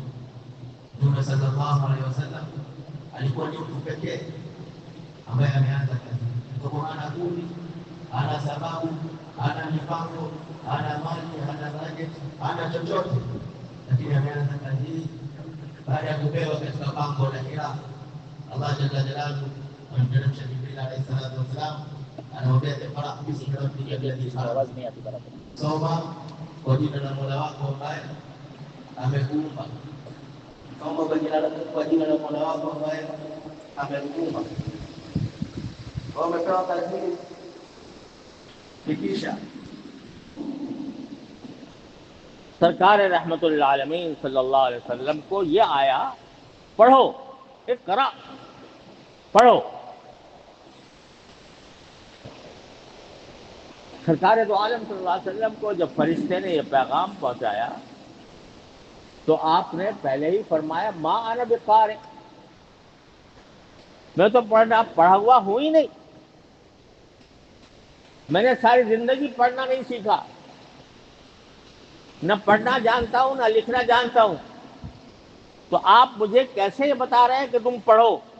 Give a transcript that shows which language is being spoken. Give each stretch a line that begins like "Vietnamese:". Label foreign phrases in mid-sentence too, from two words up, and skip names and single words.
Swahili: Mtume
Arabic: صلى الله عليه وسلم
Swahili: alikuwa ni mtu pekee ambaye ameanza kazi, kwa maana kuni ana sababu, ana mipango, ana mali, ana budget, ana chochote, lakini ameanza kazi hii baada ya kupewa katika pango la Hira. Allah
Arabic: جل جلاله
Swahili: amemteremsha Jibril
Arabic: عليه الصلاة والسلام,
Swahili: anamwambia
Arabic: اقرأ باسم ربك الذي خلق,
Swahili: soma kwa jina la Mola wako ambaye amekuumba. Soma kwa jina la Mola wako ambaye amekuumba. Kwa umepewa kazi
Urdu: ستیشہ سرکار رحمت اللہ عالمین
Arabic: صلی اللہ علیہ وسلم
Urdu: کو یہ آیا پڑھو، اقرا، پڑھو. سرکار دو عالم
Arabic: صلی اللہ علیہ وسلم
Urdu: کو جب فرشتے نے یہ پیغام پہنچایا تو آپ نے پہلے ہی فرمایا
Arabic: ما انا بقارئ،
Urdu: میں تو پڑھا ہوا ہوں ہی نہیں، میں نے ساری زندگی پڑھنا نہیں سیکھا، نہ پڑھنا جانتا ہوں نہ لکھنا جانتا ہوں، تو آپ مجھے کیسے یہ بتا رہے ہیں کہ تم پڑھو؟